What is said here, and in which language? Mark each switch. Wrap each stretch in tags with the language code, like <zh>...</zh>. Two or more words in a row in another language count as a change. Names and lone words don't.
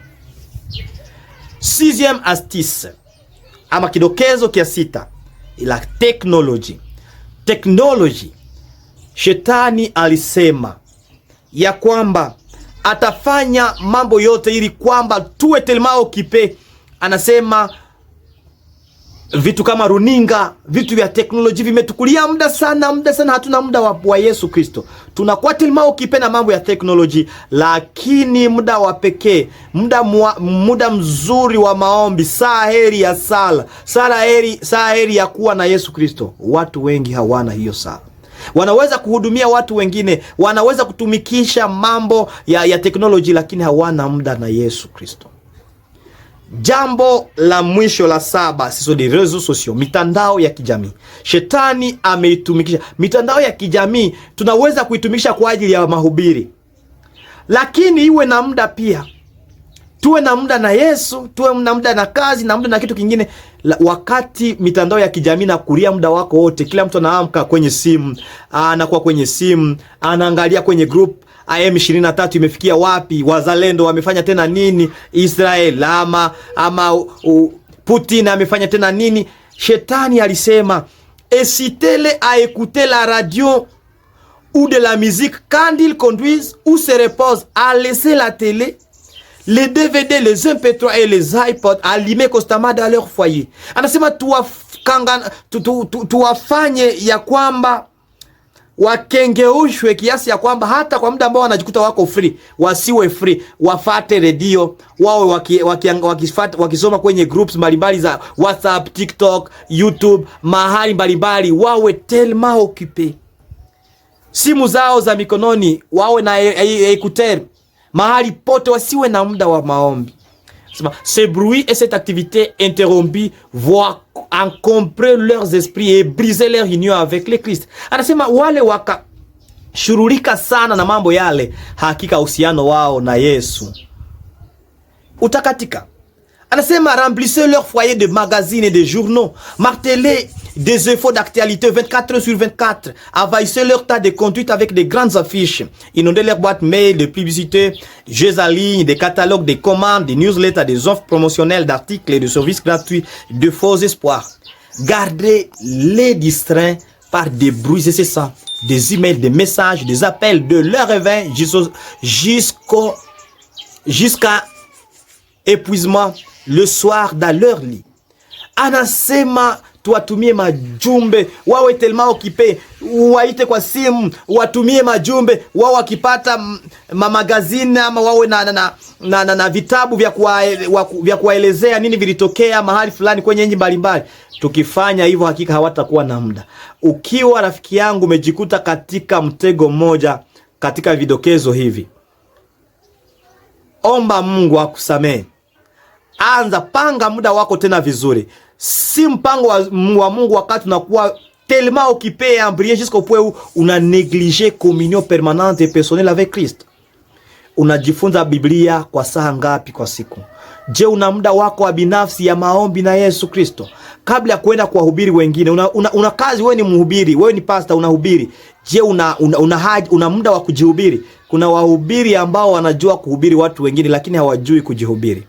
<fr>Sixième astuce</fr> <sw>ama kidokezo kia sita,</sw> <fr>la technology.</fr> <sw>Technology. Shetani alisema ya kwamba atafanya mambo yote ili kwamba tuwe</sw> <fr>tellement occupé.</fr> <sw>Anasema vitu kama runinga, vitu vya teknolojia vimetukulia muda sana, hatuna muda wa Yesu Kristo. Tunakuwa</sw> <fr>tellement occupé</fr> <sw>na mambo ya teknolojia, lakini muda wa pekee, muda mzuri wa maombi, saa heri ya sala, saa heri ya kuwa na Yesu Kristo, watu wengi hawana hiyo saa. Wanaweza kuhudumia watu wengine, wanaweza kutumikisha mambo ya teknolojia, lakini hawana muda na Yesu Kristo. Jambo la mwisho la saba, siso</sw> <fr>de réseaux sociaux,</fr> <sw>mitandao ya kijamii. Shetani ameitumikisha mitandao ya kijamii. Tunaweza kuitumikisha kwa ajili ya mahubiri, lakini iwe na muda pia. Tuwe na muda na Yesu, tuwe na muda na kazi, na muda na kitu kingine. Wakati mitandao ya kijamii na kulia muda wako wote, kila mtu anaamka kwenye simu, anakuwa kwenye simu, anaangalia kwenye group, M23 imefikia wapi, wazalendo wamefanya tena nini, Israel ama Putin amefanya tena nini. Shetani alisema,</sw> <fr>incitez-les à écouter la radio ou de la musique quand ils conduisent ou se reposent, à laisser la télé, les DVD, les MP3 et les iPods allumés constamment dans leur foyer.</fr> <sw>Anasema tuwafanye ya kwamba wakengeushwe kiasi ya kwamba hata kwa muda ambao wanajikuta wako free, wasiwe free, wafate redio, wawe wakisoma kwenye groups mbalimbali za WhatsApp, TikTok, YouTube, mahali mbalimbali, wawe</sw> <fr>tellement occupé.</fr> <sw>Simu zao za mikononi wawe na écouteur mahali pote, wasiwe na muda wa maombi.</sw> <fr>Ce bruit et cette activité interrompue vont encombrer leurs esprits et briser leur union avec le Christ.</fr> <sw>Anasema wale wakashurulika sana na mambo yale, hakika uhusiano wao na Yesu utakatika.</sw> <fr>Anasema remplissez leur foyer de magazines et de journaux, martelez des infos d'actualité 24 sur 24, envahissez leur tas de conduite avec des grandes affiches, inondez leur boîte mail de publicité, jeux en ligne, des catalogues, des commandes, des newsletters, des offres promotionnelles d'articles et de services gratuits, de faux espoirs. Gardez-les distraits par des bruits incessants, des emails, des messages, des appels de leur réveil jusqu'à épuisement le soir dans leur lit.</fr> <sw>Anasema tuwatumie majumbe, wawe</sw> <fr>tellement occupé,</fr> <sw>waite kwa simu, watumie majumbe, wao wakipata magazine ama wawe na vitabu vya kuwaelezea nini vilitokea mahali fulani kwenye nchi mbalimbali. Tukifanya hivyo, hakika hawatakuwa na muda. Ukiwa rafiki yangu umejikuta katika mtego mmoja katika vidokezo hivi, omba Mungu akusamehe. Anza panga muda wako tena vizuri. Si mpango wa Mungu wakati unakuwa</sw> <fr>tellement occupé à prier jusqu'au point où una négligé communion permanente et personnelle avec Christ.</fr> <sw>Unajifunza Biblia kwa saa ngapi kwa siku? Je, una muda wako wa binafsi ya maombi na Yesu Kristo? Kabla ya kwenda kuwahubiri wengine, una kazi, wewe ni mhubiri, wewe ni pastor, unahubiri. Je, una muda wa kujihubiri? Kuna wahubiri ambao wanajua kuhubiri watu wengine lakini hawajui kujihubiri.</sw>